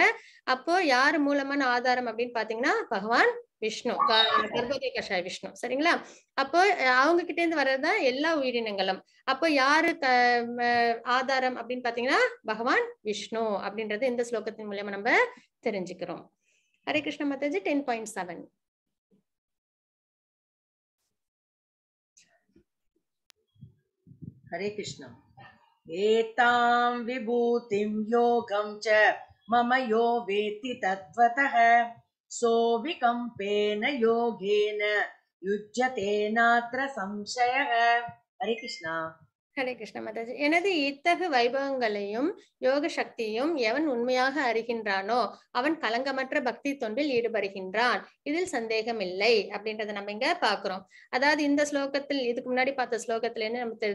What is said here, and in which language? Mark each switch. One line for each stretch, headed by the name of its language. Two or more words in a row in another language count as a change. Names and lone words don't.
Tamil: அப்போ யாரு மூலமான ஆதாரம் அப்படின்னு பாத்தீங்கன்னா பகவான் விஷ்ணு, கர்ப்போதய கஷாய விஷ்ணு. சரிங்களா? அப்போ அவங்க கிட்ட இருந்து வர்றதுதான் எல்லா உயிரினங்களும். அப்போ யாரு ஆதாரம் அப்படின்னு பாத்தீங்கன்னா பகவான் விஷ்ணு அப்படின்றது இந்த ஸ்லோகத்தின் மூலமா நம்ம தெரிஞ்சுக்கிறோம். ஹரே கிருஷ்ண மாதாஜி 10.7.
Sanskrit: हरे कृष्ण. एतां विभूतिं योगं च मम यो वेत्ति तत्त्वतः सो विकम्पेन योगेन युज्यते नात्र संशयः. हरे कृष्णा.
Tamil: ஹரே கிருஷ்ண மாதாஜி. எனது இத்தகு வைபவங்களையும் யோக சக்தியும் எவன் உண்மையாக அறிகின்றானோ அவன் கலங்கமற்ற பக்தி தொண்டில் ஈடுபடுகின்றான், இதில் சந்தேகம் இல்லை அப்படின்றத நம்ம இங்க பாக்குறோம். அதாவது இந்த ஸ்லோகத்தில், இதுக்கு முன்னாடி பார்த்த ஸ்லோகத்துல என்ன நமக்கு தெரியுது?